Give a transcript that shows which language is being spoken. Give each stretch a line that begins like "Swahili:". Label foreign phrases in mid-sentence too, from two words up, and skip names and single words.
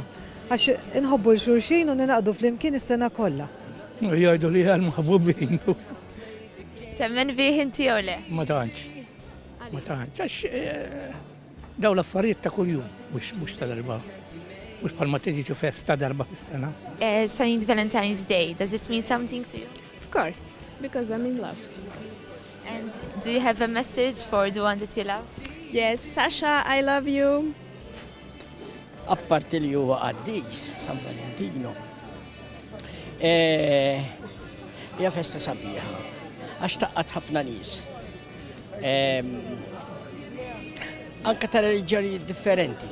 Maltese: Għax inħobbu l-xulxin u ninaqdu flimkien is-sena kollha. Jgħidu li għal-maħbubin. Temmen bih inti jew le? Ma tantx. Ma tantx. Għax daw l-affarijiet ta' kuljum, mhux ta' darba. Mhux bħalma tiġi festa darba fis-sena.
English: Saint Valentine's Day, does it mean something to you? Of course, because I'm in love. And do you have a message for the one that you love? Yes, Sasha, I love you.
Maltese: Apparti li huwa għaddis, San Valentino. Hija festa sabiħa, għax taqqat ħafna nies. Anka ta' reliġjoni differenti.